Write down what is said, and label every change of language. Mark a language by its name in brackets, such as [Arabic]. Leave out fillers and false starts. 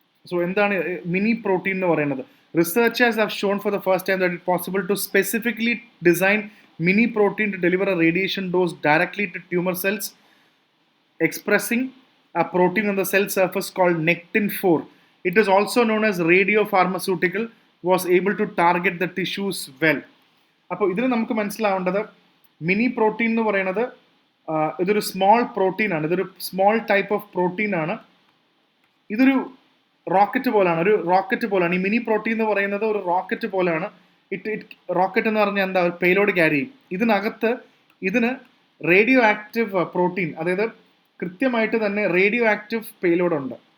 [Malayalam] So എന്താണ് mini protein എന്ന് പറയുന്നത്? [English] Researchers have shown for the first time that it's possible to specifically design mini protein to deliver a radiation dose directly to tumor cells, expressing a protein on the cell surface called Nectin-4. It is also known as radiopharmaceutical, was able to target the tissues well. [Malayalam] അപ്പോൾ ഇതിൽ നമുക്ക് മനസ്സിലാവേണ്ടത് mini protein എന്ന് പറയുന്നത് ഇതൊരു small പ്രോട്ടീനാണ്, ഇതൊരു small type of പ്രോട്ടീനാണ്. ഇതൊരു rocket പോലാണ്. ഈ മിനി പ്രോട്ടീൻ എന്ന് പറയുന്നത് ഒരു റോക്കറ്റ് പോലെയാണ്. റോക്കറ്റ് എന്ന് പറഞ്ഞാൽ എന്താ, പേലോഡ് ക്യാരി ചെയ്യും. ഇതിന് റേഡിയോ ആക്റ്റീവ് പ്രോട്ടീൻ, അതായത് കൃത്യമായിട്ട് തന്നെ റേഡിയോ ആക്റ്റീവ് പേലോഡ് ഉണ്ട്.